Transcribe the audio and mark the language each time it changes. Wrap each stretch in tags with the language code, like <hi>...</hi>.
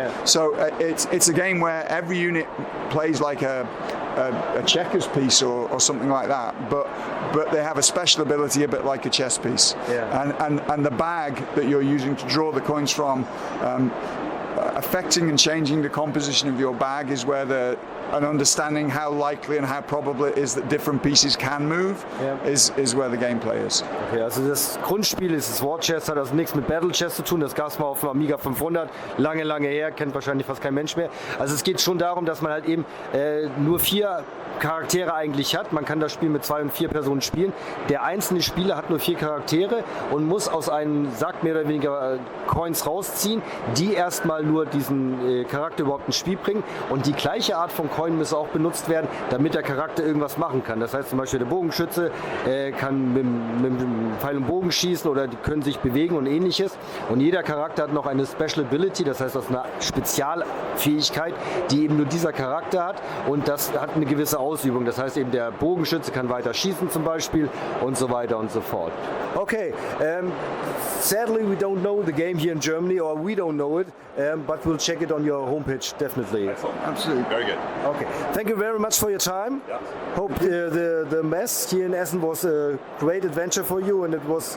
<en>So it's a game where every unit plays like a checkers piece or something like that, but they have a special ability a bit like a chess piece. And the bag that you're using to draw the coins from, affecting and changing the composition of your bag is where an understanding how likely and how probable it is that different pieces can move is where the gameplay is.</en> <de>Okay, also das Grundspiel ist das War Chess, hat also nichts mit Battle Chess zu tun. Das gab es mal auf dem Amiga 500, lange her, kennt wahrscheinlich fast kein Mensch mehr. Also es geht schon darum, dass man halt eben nur 4 Charaktere eigentlich hat. Man kann das Spiel mit 2 und 4 Personen spielen. Der einzelne Spieler hat nur 4 Charaktere und muss aus einem Sack mehr oder weniger Coins rausziehen, die erstmal nur diesen Charakter überhaupt ins Spiel bringen. Und die gleiche Art von Coin muss auch benutzt werden, damit der Charakter irgendwas machen kann. Das heißt zum Beispiel der Bogenschütze kann mit dem Pfeil und Bogen schießen oder die können sich bewegen und ähnliches. Und jeder Charakter hat noch eine Special Ability, das heißt, das ist eine Spezialfähigkeit, die eben nur dieser Charakter hat, und das hat eine gewisse Ausübung. Das heißt eben, der Bogenschütze kann weiter schießen zum Beispiel und so weiter und so fort.</de> <en>Okay, sadly we don't know the game here in Germany, or we don't know it, but we'll check it on your homepage definitely. Absolutely. Very good. Okay, thank you very much for your time. Yeah. Hope the mess here in Essen was a great adventure for you, and it was</en>